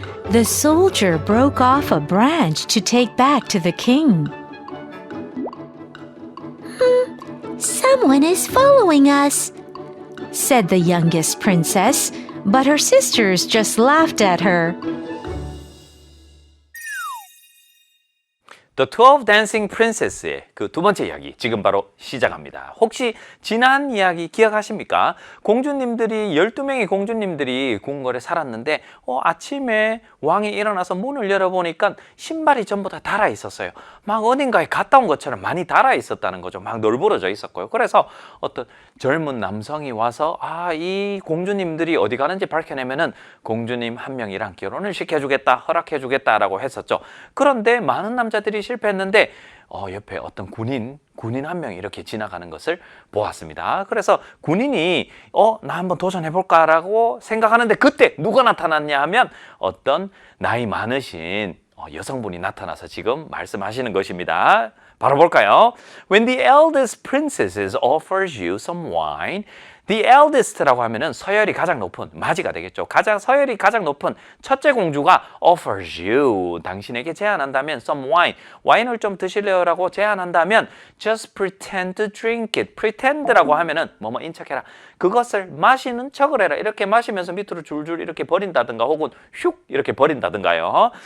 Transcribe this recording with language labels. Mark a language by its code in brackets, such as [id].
[en] The soldier broke off a branch to take back to the king. Someone is following us, said the youngest princess, but her sisters just laughed at her. [ko] The 12 Dancing Princess의 그 두 번째 이야기 지금 바로 시작합니다. 혹시 지난 이야기 기억하십니까? 공주님들이 12명의 공주님들이 궁궐에 살았는데 아침에 왕이 일어나서 문을 열어보니까 신발이 전부 다 닳아 있었어요. 막 어딘가에 갔다 온 것처럼 많이 닳아 있었다는 거죠. 막 널브러져 있었고요. 그래서 어떤 젊은 남성이 와서 이 공주님들이 어디 가는지 밝혀내면은 공주님 한 명이랑 결혼을 시켜주겠다, 허락해주겠다라고 했었죠. 그런데 많은 남자들이 실패했는데 옆에 어떤 군인 한 명이 이렇게 지나가는 것을 보았습니다. 그래서 군인이 나 한번 도전해볼까라고 생각하는데 그때 누가 나타났냐 하면 어떤 나이 많으신 여성분이 나타나서 지금 말씀하시는 것입니다. 바로 볼까요? [en] When the eldest princess offers you some wine, the eldest라고 하면은 [ko] 서열이 가장 높은, 맞이가 되겠죠. 서열이 가장 높은 첫째 공주가 [en] offers you, [ko] 당신에게 제안한다면 [en] some wine, [ko] 와인을 좀 드실래요라고 제안한다면 [en] just pretend to drink it. [ko] pretend라고 하면은 뭐뭐 인척해라. 그것을 마시는 척을 해라. 이렇게 마시면서 밑으로 줄줄 이렇게 버린다든가 혹은 슉 이렇게 버린다든가요.